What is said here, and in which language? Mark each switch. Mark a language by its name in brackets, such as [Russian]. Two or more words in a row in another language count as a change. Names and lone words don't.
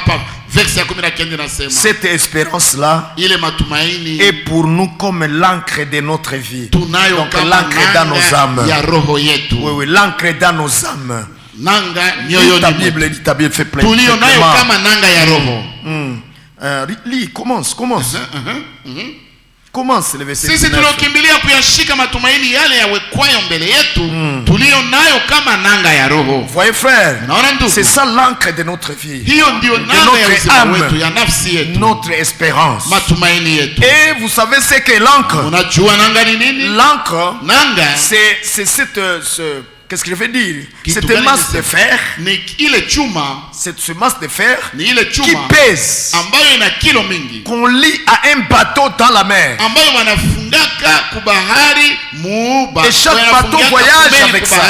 [French] Cette espérance-là est pour nous comme l'encre de notre vie. Donc l'encre dans nos âmes. Oui, oui, l'encre dans nos âmes. Ta Bible fait plein. Lis, commence. Commence le verset 19. [Swahili] Tulokimbilia kuyashika matumaini yale yawekwayo mbele yetu tulio nayo kama nanga ya roho. [French] Voyez frère, c'est ça l'encre de notre vie. [Swahili] Hiyo ndio nanga ya uzima wetu, ya nafsi yetu. [French] Notre espérance. [Swahili] Matumaini yetu. [French] Et vous savez ce que l'encre? [Swahili] Unajua nanga ni nini? [French] L'encre, [Swahili] nanga [French] c'est cette qu'est-ce que je veux dire? Cette masse de fer. C'est ce masse de fer qui pèse. Qu'on lie à un bateau dans la mer. Et chaque bateau voyage avec ça.